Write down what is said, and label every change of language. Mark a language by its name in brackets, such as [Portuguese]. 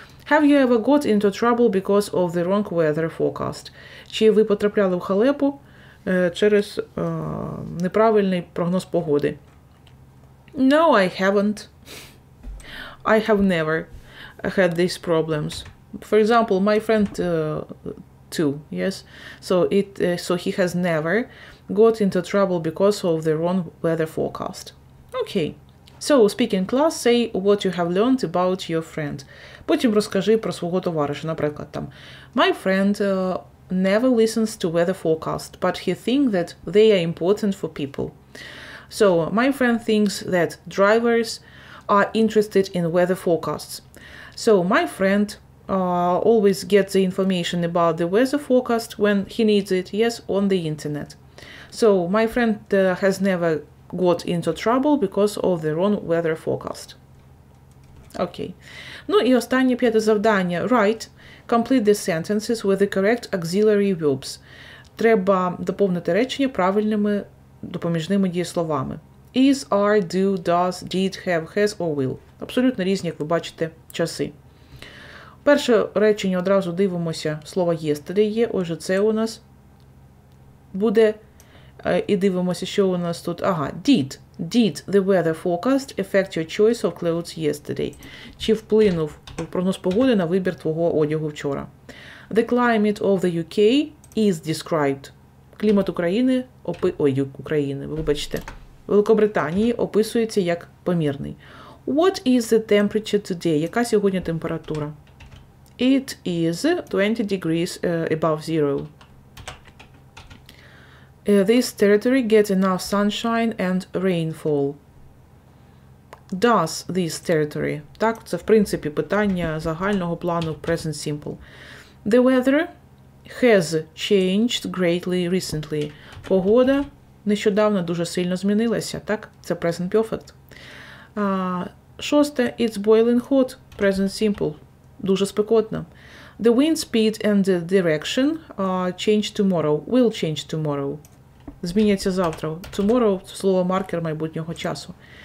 [English] Have you ever got into trouble because of the wrong weather forecast? [Ukrainian] Чи ви потрапляли в халепу через неправильний прогноз погоди? [English] No, I haven't. I have never had these problems. For example, my friend too, yes. So he has never got into trouble because of the wrong weather forecast. Okay. So, speak in class, say what you have learned about your friend. [Ukrainian] Потім розкажи про свого товариша, наприклад, там. [English] My friend never listens to weather forecast, but he thinks that they are important for people. So, my friend thinks that drivers are interested in weather forecasts. So, my friend always gets the information about the weather forecast when he needs it, yes, on the internet. So, my friend has never got into trouble because of the wrong weather forecast. [Ukrainian] Окей. Ну і останнє 5 завдання. Write. [English] Complete the sentences with the correct auxiliary verbs. [Ukrainian] Треба доповнити речення правильними допоміжними дієсловами. [English] Is, are, do, does, did, have, has or will. [Ukrainian] Абсолютно різні, як ви бачите, часи. Перше речення одразу дивимося слово yesterday є. Отже, це у нас буде. І дивимося, що у нас тут. Ага, did. [English] Did the weather forecast affect your choice of clothes yesterday? [Ukrainian] Чи вплинув прогноз погоди на вибір твого одягу вчора? [English] The climate of the UK is described. [Ukrainian] Клімат України, вибачте, Великобританії описується як помірний. [English] What is the temperature today? [Ukrainian] Яка сьогодні температура? [English] It is 20 degrees above zero. This territory gets enough sunshine and rainfall. Does this territory? [Ukrainian] Так, це, в принципі, питання загального плану present simple. [English] The weather has changed greatly recently. [Ukrainian] Погода нещодавно дуже сильно змінилася. Так, це present perfect. Шосте. [English] It's boiling hot. Present simple. [Ukrainian] Дуже спекотно. [English] The wind speed and the direction change tomorrow. Will change tomorrow. [Ukrainian] Зміняться завтра. Tomorrow – слово маркер майбутнього часу.